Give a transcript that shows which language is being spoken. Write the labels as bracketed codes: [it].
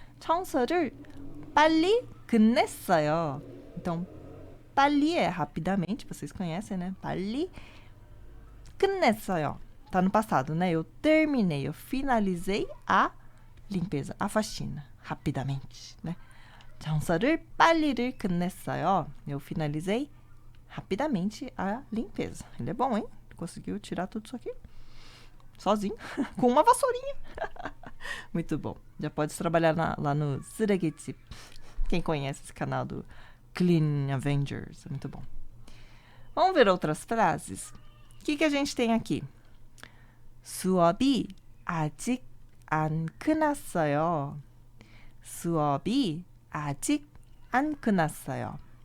[ko] 청소를 빨리 끝냈어요. [pt] Então, 빨리 é rapidamente, vocês conhecem, né? [ko] 빨리 끝냈어요. [pt] Tá no passado, né? Eu terminei, eu finalizei a limpeza, a faxina, rapidamente, né? [ko] 청소를 빨리를 끝냈어요. [pt] Eu finalizei rapidamente a limpeza. Ele é bom, hein? Conseguiu tirar tudo isso aqui sozinho, com uma vassourinha. Muito bom. Já pode trabalhar lá no 쓰레기집. Quem conhece esse canal do Clean Avengers, é muito bom. Vamos ver outras frases. O que a gente tem aqui? [ko] 수업이 아직 안 끝났어요. 수업이 아직 안 끝났어요.